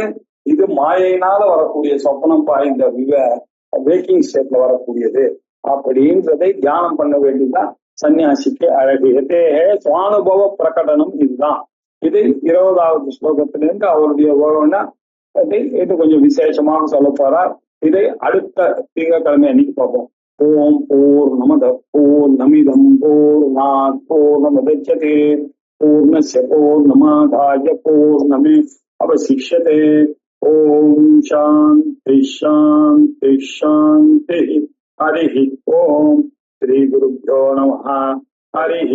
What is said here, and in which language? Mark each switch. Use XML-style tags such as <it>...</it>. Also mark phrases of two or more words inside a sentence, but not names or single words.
<ta>இது மாயையினால வரக்கூடிய சொப்பனம் பாய்ந்த</ta> <en>waking stateல</en> <ta>வரக்கூடியது அப்படின்றதை தியானம் பண்ண வேண்டியதுதான் சன்னியாசிக்கு அழகு.</ta> <sa>एतेहे स्वानुभव प्रकटनम्. இதுதான்.</sa> <ta>இது 20வது ஸ்லோகத்திலிருந்து அவருடைய இது கொஞ்சம் விசேஷமாக சொல்ல போறார். இதை அடுத்த திங்கட்கிழமை அன்னைக்கு பார்ப்போம்.</ta> <sa>ओं पूर्णमदः पूर्णमिदं पूर्णात् पूर्णमुदच्यते पूर्णस्य पूर्णमादाय पूर्णमेव अवशिष्यते. ओं शान्तिः शान्तिः शान्तिः. हरिः ओं श्री गुरुभ्यो नमः.</sa>